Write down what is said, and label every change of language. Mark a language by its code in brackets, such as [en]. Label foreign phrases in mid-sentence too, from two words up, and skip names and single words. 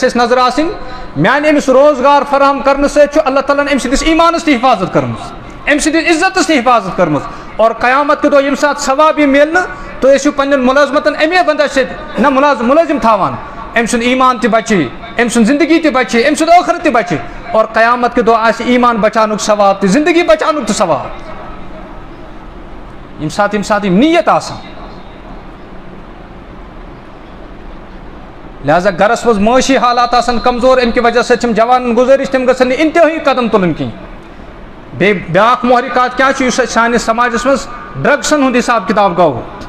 [ks] اَسہِ نظر آسٕنۍ میانہِ أمِس روزگار فراہم کرنہٕ سۭتۍ چھُ اللہ تعالیٰ ہن أمۍ سٕنٛدِس ایٖمانَس تہِ حِفاظت کٔرمٕژ أمۍ سٕنٛدِس عزتَس تہِ حِفاظت کٔرمٕژ اور قیامت کہِ دۄہ ییٚمہِ ساتہٕ ثواب یی میلنہٕ تُہۍ ٲسِو پنٕنٮ۪ن مُلٲزمتن اَمے وجہ سۭتۍ نہ مُلٲزِم تھاوان أمۍ سُنٛد ایٖمان تہِ بچے أمۍ سُنٛد زندگی تہِ بچے أمۍ سُنٛد ٲخرت تہِ بچے اور قیامت کہِ دۄہ آسہِ ایٖمان بچاونُک ثواب تہِ زندگی بچاونُک تہِ ثواب ییٚمہِ ساتہٕ یِم نیت آسان لہٰذا گرس منٛز معٲشی حالات آسان کمزور اَمہِ کہِ وجہ سۭتۍ چھِم جوانن گُزٲرِش تِم گژھن نہٕ اِنتہٲیی قدم تُلٕنۍ کینٛہہ بیٚیہِ بیٛاکھ محرِکات کیٛاہ چھُ یُس اَسہِ سٲنِس سماجس منٛز ڈرٛگسن ہُنٛد حِساب کِتاب گوٚو